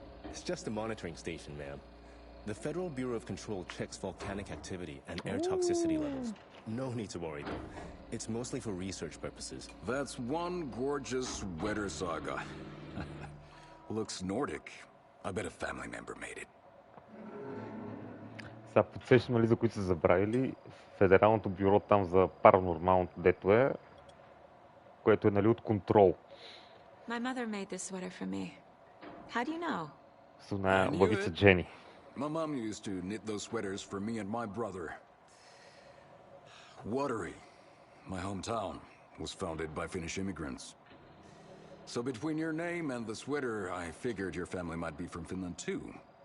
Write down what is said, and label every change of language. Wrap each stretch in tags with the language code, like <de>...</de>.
<en>It's just a monitoring station, ma'am. The Federal Bureau of Control checks volcanic activity and air toxicity levels. No need to worry, though. It's mostly for research purposes. That's one gorgeous sweater saga. Looks Nordic. I bet a family member made it.</en> <bg>Сега подсещам, нали, за които са забравили, Федералното бюро там за паранормалното, дето е, което е, нали, от контрол.</bg> <en>My mother made this sweater for me. How do you know?</en> <bg>С една лъвица Джени.</bg> <en>My mom used to knit those sweaters for me and my brother. Watery, my hometown, was founded by Finnish immigrants. So between your name and the sweater, I figured your family might be from Finland too.</en>